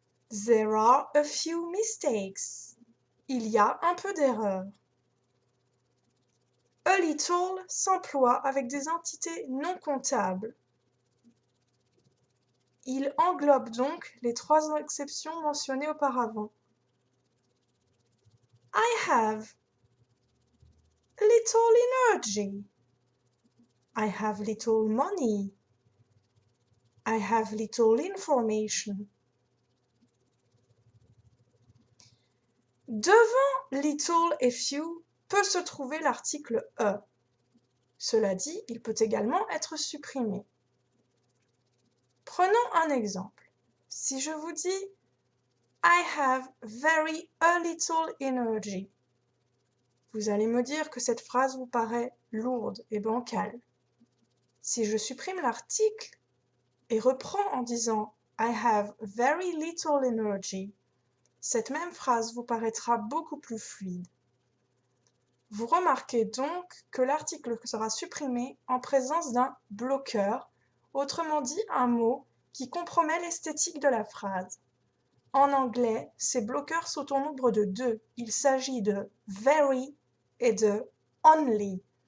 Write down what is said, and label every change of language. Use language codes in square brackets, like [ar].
[en] There are a few mistakes. [fr] Il y a un peu d'erreurs. A little s'emploie avec des entités non comptables. Il englobe donc les trois exceptions mentionnées auparavant. [en] I have little energy. I have little money. I have little information. [fr] Devant little et few peut se trouver l'article a. Cela dit, il peut également être supprimé. Prenons un exemple. Si je vous dis [en] I have very a little energy, [fr] vous allez me dire que cette phrase vous paraît lourde et bancale. Si je supprime l'article et reprends en disant [en] I have very little energy. [fr] Cette même phrase vous paraîtra beaucoup plus fluide. Vous remarquez donc que l'article sera supprimé en présence d'un bloqueur, autrement dit un mot qui compromet l'esthétique de la phrase. En anglais, ces bloqueurs sont au nombre de 2. Il s'agit de very et de only.